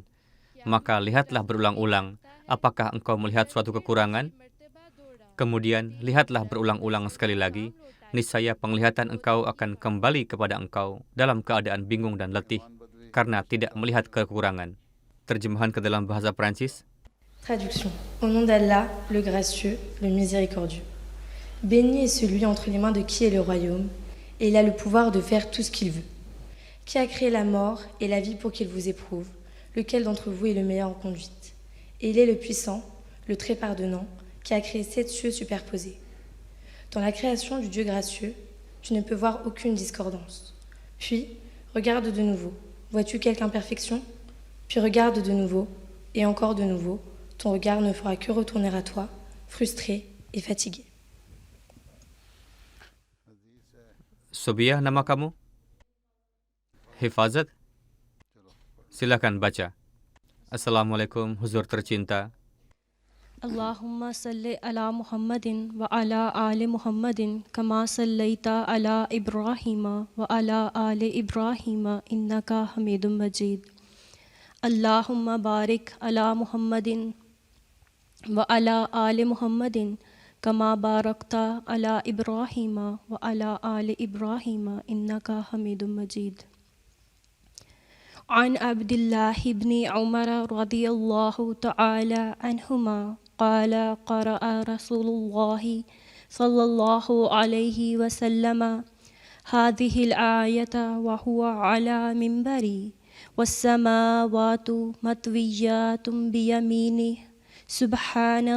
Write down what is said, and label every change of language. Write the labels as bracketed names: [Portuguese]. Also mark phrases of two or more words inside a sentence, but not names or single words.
[Indonesian] Maka lihatlah berulang-ulang, apakah engkau melihat suatu kekurangan? Kemudian lihatlah berulang-ulang sekali lagi, niscaya penglihatan engkau akan kembali kepada engkau dalam keadaan bingung dan letih, karena tidak melihat kekurangan. Terjemahan ke dalam bahasa Prancis. [French] Traduction. Au nom d'Allah, le gracieux, le miséricordieux. Béni est celui entre les mains de qui est le royaume, et il a le pouvoir de faire tout ce qu'il veut. Qui a créé la mort et la vie pour qu'il vous éprouve, lequel d'entre vous est le meilleur en conduite. Et il est le puissant, le très pardonnant, qui a créé 7 cieux superposés. Dans la création du Dieu gracieux, tu ne peux voir aucune discordance. Puis, regarde de nouveau. Vois-tu quelque imperfection? Puis regarde de nouveau, et encore de nouveau. Ton regard ne fera que retourner à toi, frustré et fatigué. [Indonesian] Sobiah nama kamu? Hifazat? Silakan baca. Assalamualaikum huzur tercinta. [Arabic] اللهم صل على محمد وعلى آل محمد كما صليت على إبراهيم وعلى آل إبراهيم إنك حميد مجيد. اللهم بارك على محمد وعلى آل محمد كما باركت على إبراهيم وعلى آل إبراهيم إنك حميد مجيد. عن عبد الله بن عمر رضي الله تعالى عنهما قال قرأ رسول الله صلى الله عليه وسلم هذه الآية وهو على منبري والسماوات مطويات بيمينه سبحانه